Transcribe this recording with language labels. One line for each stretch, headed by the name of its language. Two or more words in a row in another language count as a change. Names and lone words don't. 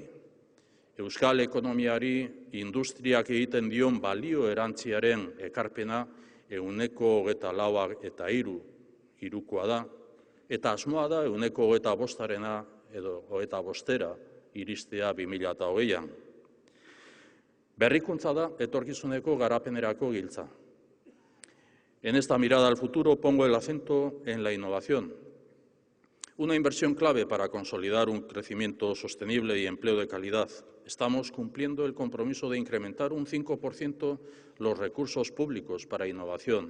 Basque: Euskal ekonomiari industriak egiten dion balio erantziaren ekarpena 24,3% da, eta asmoa da 25% edo 25% iristea 2020an. Berrikuntza da etorkizuneko garapenerako giltza.
Spanish: En esta mirada al futuro pongo el acento en la innovación. Una inversión clave para consolidar un crecimiento sostenible y empleo de calidad. Estamos cumpliendo el compromiso de incrementar un 5% los recursos públicos para innovación.